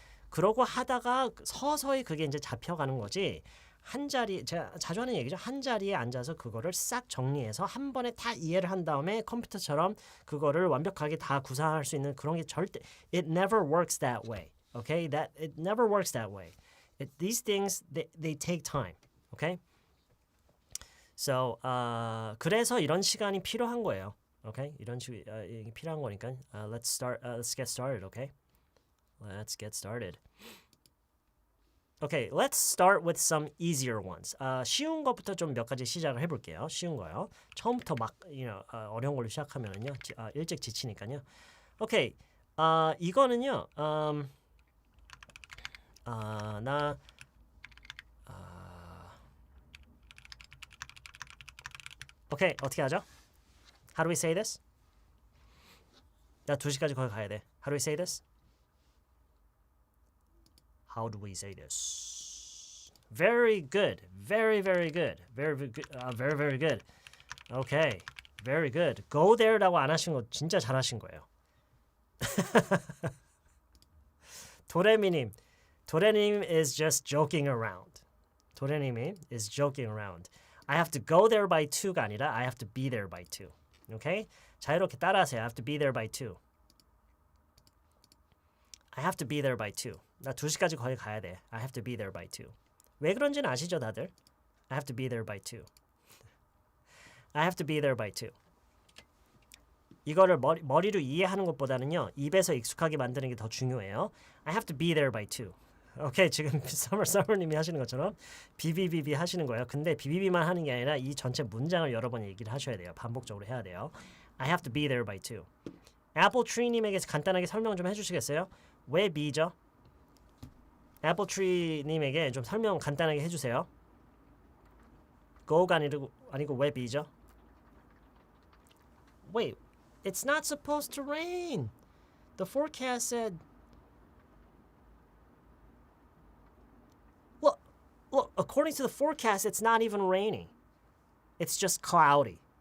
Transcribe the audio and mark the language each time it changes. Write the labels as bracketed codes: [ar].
[ko] 그러고 하다가 서서히 그게 이제 잡혀가는 거지. 제가 자주 하는 얘기죠. 한 자리에 앉아서 그거를 싹 정리해서 한 번에 다 이해를 한 다음에 컴퓨터처럼 그거를 완벽하게 다 구사할 수 있는 그런 게 절대 [en] it never works that way. Okay? It never works that way. These things they take time. Okay? [ko] So 그래서 이런 시간이 필요한 거예요. [en] Okay? [ko] 이런 식이 필요한 거니까 [en] let's get started, okay? Let's get started. Okay, let's start with some easier ones. [ko] 쉬운 것부터 좀 몇 가지 시작을 해볼게요. 쉬운 거요. 처음부터 막 어려운 걸로 시작하면은요 일찍 지치니까요. [en] Okay, [ko] 이거는요. [en] Okay, [ko] 어떻게 하죠? [en] How do we say this? [ko] 나 2시까지 거기 가야 돼. [en] How do we say this? How do we say this? Very good. Very, very good. Very, very good. Very, very good. Okay. Very good. [ko] Go there라고 안 하신 거 진짜 잘하신 거예요. 도레미님. [en] 도레님 is just joking around. 도레님이 is joking around. I have to go there by 2가 아니라 I have to be there by 2. Okay? [ko] 자, 이렇게 따라하세요. [en] I have to be there by 2. I have to be there by 2. [ko] 나 2시까지 거기 가야 돼. [en] I have to be there by 2. [ko] 왜 그런지는 아시죠, 다들? [en] I have to be there by 2. I have to be there by 2. [ko] 이거를 머리로 이해하는 것보다는요. 입에서 익숙하게 만드는 게 더 중요해요. [en] I have to be there by 2. [ko] 오케이, 지금 서머님이 하시는 것처럼 비비비비 하시는 거예요. 근데 비비비만 하는 게 아니라 이 전체 문장을 여러 번 얘기를 하셔야 돼요. 반복적으로 해야 돼요. [en] I have to be there by 2. [ko] 애플트리님에게 간단하게 설명 좀 해주시겠어요? 왜 be죠? 애플트리님에게 좀 설명 간단하게 해주세요. go가 아니고 왜 be죠? [en] Wait, it's not supposed to rain. The forecast said. Look, according to the forecast, it's not even raining. It's just cloudy.